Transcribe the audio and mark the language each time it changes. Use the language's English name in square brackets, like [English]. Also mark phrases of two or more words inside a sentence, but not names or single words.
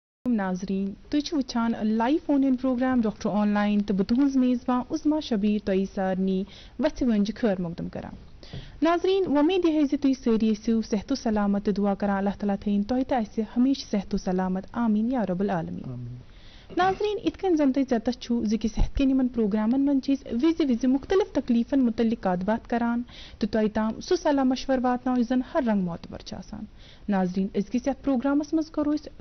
[Kashmiri] ناظرین تُہۍ وٕچھان [English] live phone in [Kashmiri] پروگرام ڈاکٹر آن لائن تو بہٕ تُہٕنٛز میزبان عظما شبیر تۄہہِ سارنٕے وَژھِ وٲنٛجہِ خٲر مقدم کران ناظرین وۄمید یہِ زِ تُہۍ سٲری ٲسِو صحت و سلامت تہٕ دعا کران اللہ تعالیٰ تھٲیِن تۄہہِ تہِ آسہِ ہمیشہِ صحت و سلامت آمیٖن [Arabic] یا رب العالمیٖن [Kashmiri] ناظرین یِتھ کٔنۍ زن تۄہہِ ژےٚ چھُو زِ کہِ صحت کٮ۪ن یِمن پروگرامن منٛز چھِ أسۍ وِزِ وِزِ مختلف تکلیٖفن متعلق کتھ باتھ کران تہٕ تۄہہِ تام سُہ صلاح مشورٕ واتناوان یُس زن ہر رنٛگ معتبر چھُ آسان ناظرین أزکِس یتھ پروگرامس منٛز کرو أسۍ